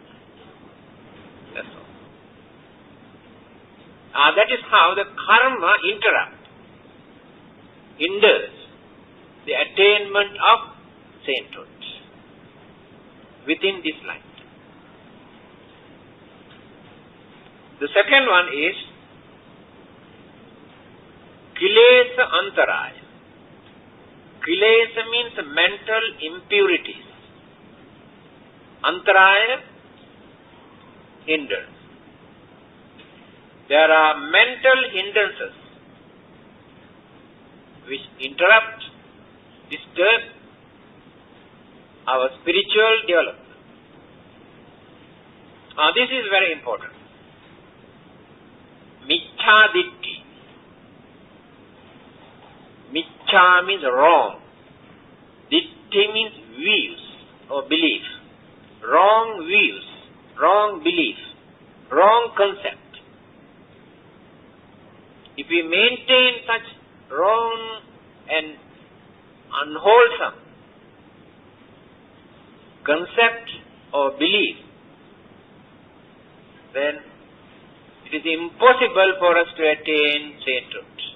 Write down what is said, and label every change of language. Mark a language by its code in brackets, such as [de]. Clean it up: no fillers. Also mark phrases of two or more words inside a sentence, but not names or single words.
[en] That's all. That is how the karma hinders the attainment of sainthood within this line. The second one is [pi] kilesa antaraya. [en] Kilesa means mental impurities. Antaraya, hindrance. There are mental hindrances which interrupt, disturb our spiritual development. This is very important. [pi] Miccā ditti. [en] Miccā means wrong. Ditti means views or belief. Wrong views, wrong belief, wrong concept. If we maintain such wrong and unwholesome concept or belief, then it is impossible for us to attain sainthood.